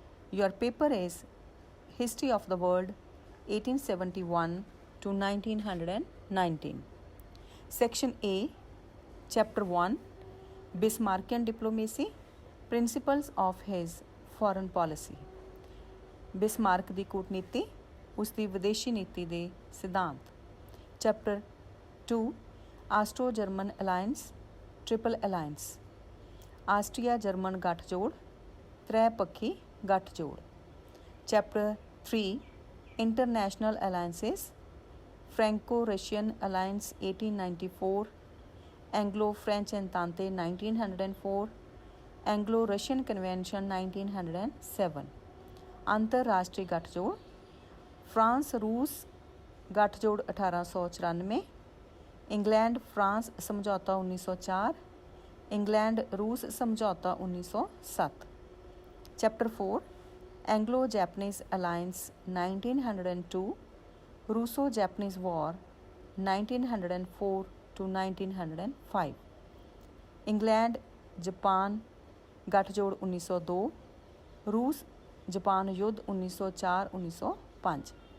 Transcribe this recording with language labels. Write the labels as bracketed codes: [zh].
[en] Your paper is History of the World 1871 to 1919. Section A, Chapter 1, Bismarckian Diplomacy, Principles of his Foreign Policy. [pa] ਬਿਸਮਾਰਕ ਦੀ ਕੂਟਨੀਤੀ, ਉਸ ਦੀ ਵਿਦੇਸ਼ੀ ਨੀਤੀ ਦੇ ਸਿਧਾਂਤ। Chapter 2, Austro German alliance, triple alliance, Austria German ਗੱਠਜੋੜ, ਤ੍ਰੈਪੱਖੀ ਗੱਠਜੋੜ। Chapter 3, international ਅਲਾਇੰਸਿਸ, Franco Russian alliance 1894, Anglo French ਐਂਤਾਂਤੇ 1904, Anglo Russian convention 1907। [hi] अंतर्राष्ट्रीय गठजोड़, France रूस गठजोड़ 1894, इंग्लैंड फ्रांस समझौता 1904, इंग्लैंड रूस समझौता 1907। Chapter 4, Anglo Japanese alliance 1902, Rousseau Japanese war 1904 to 1905, England Japan गठजोड़ 1902, रूस जापान युद्ध 1904-1905।